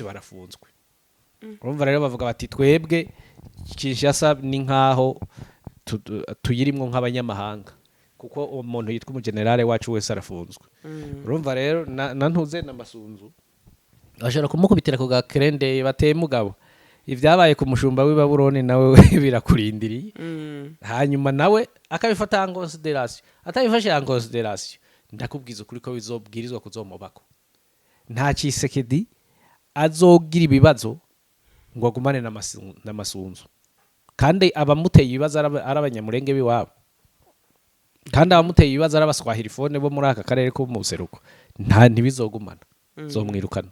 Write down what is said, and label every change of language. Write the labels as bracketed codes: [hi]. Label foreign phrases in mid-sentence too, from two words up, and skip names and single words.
[rn] barafunzwe urumva rero bavuga bati twebwe Kinshasa ni nkaho tuyirimwo nk'abanyamahanga kuko umuntu yitwa umugenerale wacu wese arafunzwe urumva rero na ntuze na Masunzu bashobora kumukubitira ku gakrende bateye mugabo ivyabaye ku mushumba w'i Babuloni nawe birakurindiriye hanyuma nawe akabifata [fr] en consideration [rn] atabifashe [fr] en consideration [rn] ndakubwiza ukuri ko bizobwirizwa kuzomubako nta Cisekedi azogira ibibazo ngo agumane na Masunzu kandi abamuteye ibibazo ari abanyamurenge biwabo kandi abamuteye ibibazo ari abaswahilifone bo muri aka karere ko mu buseruko ntibizogumana zomwirukana